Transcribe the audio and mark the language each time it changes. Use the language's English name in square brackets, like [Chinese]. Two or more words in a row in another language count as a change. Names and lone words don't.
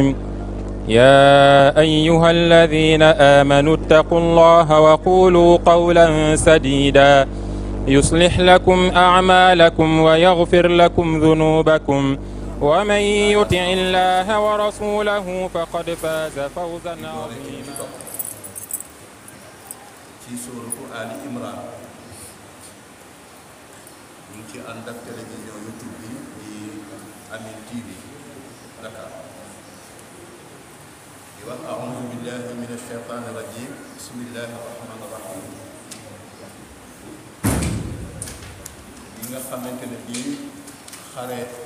[Arabic] يا أيها الذين آمنوا اتقوا الله وقولوا قولا سديدا يصلح لكم أعمالكم ويغفر لكم ذنوبكم ومن يطع الله ورسوله فقد فاز فوزا عظيما. [Wolof] ci suuratu Ali Imran ñu ci ànd ak télévision YouTube bi di Amin TV Dakar di wax [Arabic] أعوذ بالله من الشيطان الرجيم بسم الله الرحمن الرحيم [Wolof] yi nga xamante ne bii xare